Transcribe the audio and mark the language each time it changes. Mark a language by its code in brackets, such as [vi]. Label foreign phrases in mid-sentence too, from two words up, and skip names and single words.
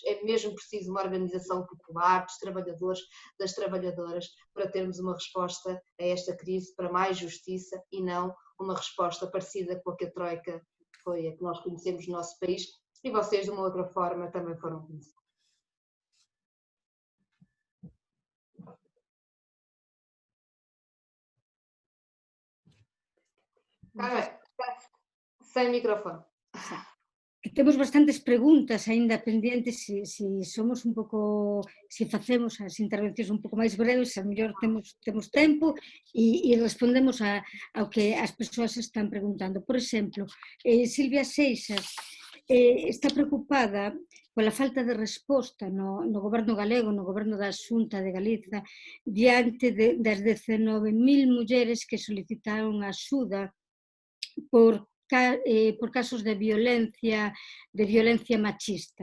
[pt] É mesmo preciso uma organização popular dos trabalhadores, das trabalhadoras, para termos uma resposta a esta crise, para mais justiça e não uma resposta parecida com a que a Troika foi, a que nós conhecemos no nosso país e vocês de uma outra forma também foram conhecidos. Sem microfone. [gl] Que temos bastantes preguntas aínda pendentes, se somos un pouco, se facemos as intervencións un pouco máis breves, a mellor temos tempo e respondemos ao que as persoas están preguntando. Por exemplo, Silvia Seixas está preocupada pola falta de resposta no goberno galego, no goberno da Xunta de Galiza, diante das 19.000 mulleres que solicitaron axuda por casos de violencia machista.